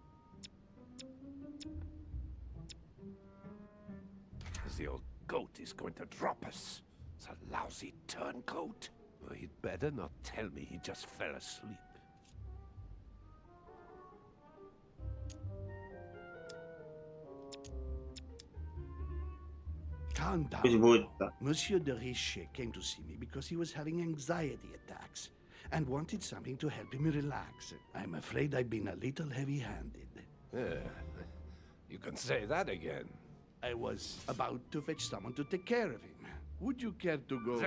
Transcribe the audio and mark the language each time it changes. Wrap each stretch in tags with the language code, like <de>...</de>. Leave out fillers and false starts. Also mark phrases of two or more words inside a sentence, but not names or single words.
<en>The old goat is going to drop us. It's a lousy turncoat. Well, he'd better not tell me he just fell asleep. Calm</en> <ru>Пусть</ru> <en>down.</en> <ru>будет так.</ru> <en>Monsieur de Richet came to see me because he was having anxiety attacks and wanted something to help him relax. I'm afraid I've been a little heavy-handed. You can say that again. I was about to fetch someone to take care of him. Would you care to go?</en>